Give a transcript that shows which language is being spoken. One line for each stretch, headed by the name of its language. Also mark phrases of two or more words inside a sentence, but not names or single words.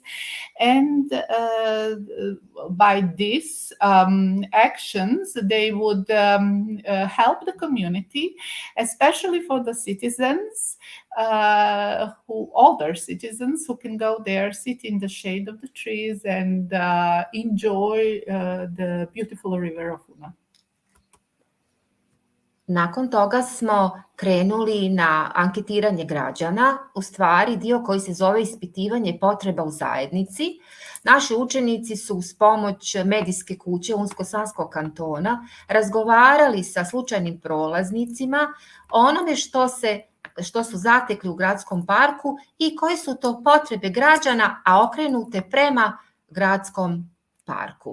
English: And by these actions, they would help the community, especially for the citizens, older citizens who can go there, sit in the shade of the trees and enjoy the beautiful river of Una.
Bosnian: Nakon toga smo krenuli na anketiranje građana, u stvari dio koji se zove ispitivanje potreba u zajednici. Naši učenici su uz pomoć medijske kuće Unsko-Sanskog kantona razgovarali sa slučajnim prolaznicima o onome što su zatekli u gradskom parku i koje su to potrebe građana, a okrenute prema gradskom parku.